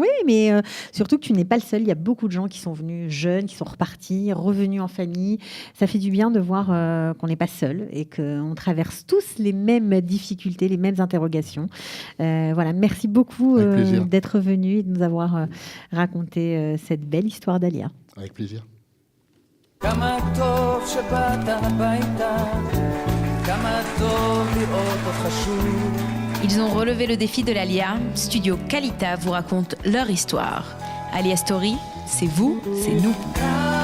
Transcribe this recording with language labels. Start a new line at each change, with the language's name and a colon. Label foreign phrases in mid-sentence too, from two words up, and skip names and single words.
French: Oui, mais surtout que tu n'es pas le seul. Il y a beaucoup de gens qui sont venus jeunes, qui sont repartis, revenus en famille. Ça fait du bien de voir qu'on n'est pas seul et qu'on traverse tous les mêmes difficultés, les mêmes interrogations. Voilà, merci beaucoup d'être venu et de nous avoir raconté cette belle histoire d'Alia. Avec plaisir.
Hebrew: כמה טוב שבאת הביתה, כמה טוב לראות אותך שוב.
French: Ils ont relevé le défi de l'Alia. Studio Kalita vous raconte leur histoire. Alia Story, c'est vous, c'est nous.